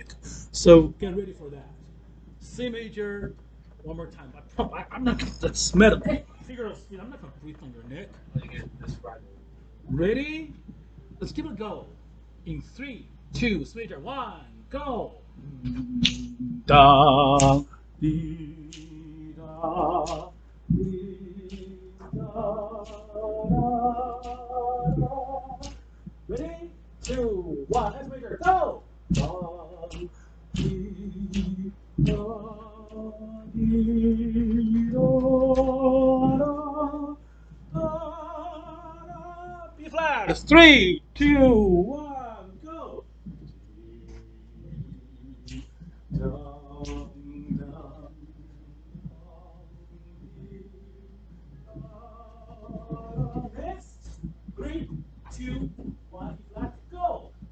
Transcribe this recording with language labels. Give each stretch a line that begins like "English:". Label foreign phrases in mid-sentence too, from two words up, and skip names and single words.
English: So get ready for that. C major, one more time. I'm not gonna that's metal. Hey, figure out speed. I'm not gonna breathe on your neck. Ready? Let's give it a go. In three, two, C major, one, go. Da, dee, da, dee, da, da. Ready? Two, one, let's make her go. Da, dee, da, dee, da, da. B flat. It's three, two, one, go. Next, three, two, one, let's go.